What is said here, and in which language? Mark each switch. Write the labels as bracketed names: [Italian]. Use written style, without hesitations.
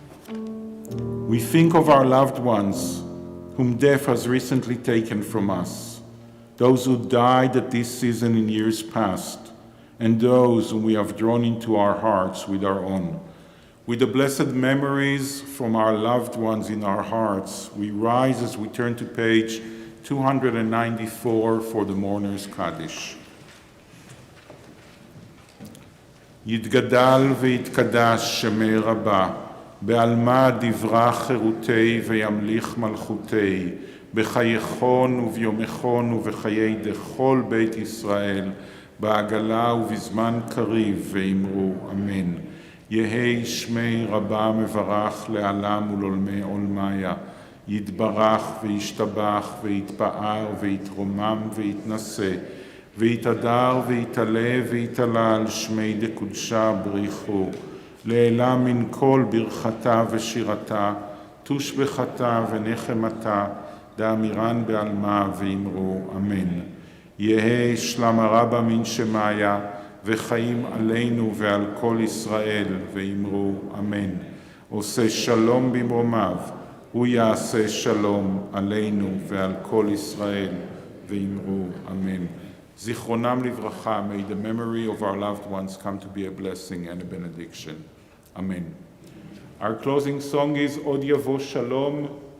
[English] We think of our loved ones whom death has recently taken from us, those who died at this season in years past, and those whom we have drawn into our hearts with our own. With the blessed memories from our loved ones in our hearts, we rise as we turn to page 294 for the Mourner's Kaddish. [Aramaic] יתגדל ויתקדש שמי רבה, בעלמא דברה חירותי וימליך מלכותי, בחייכון וביומכון ובחיי דכל בית ישראל, בעגלה ובזמן קריב ואמרו אמן. יהי שמי רבה מברך לעלם ולעולמי עולמיה, יתברך וישתבח ויתפאר ויתרומם ויתנשא, ויתהדר ויתעלה ויתעלה על שמי דקודשה בריחו, לעילה מן כל ברכתה ושירתה, תושבחתה ונחמתה, דאמירן בעלמה ואמרו אמן. יהי שלמה רבה מן שמיה, [Hebrew] וחיים עלינו ועל כל ישראל, ואמרו אמן. עושה שלום במרומיו, הוא יעשה שלום עלינו ועל כל ישראל, ואמרו אמן. זיכרונם לברכה, [English] may the memory of our loved ones come to be a blessing and a benediction. Amen. Our closing song is Od Yavo Shalom.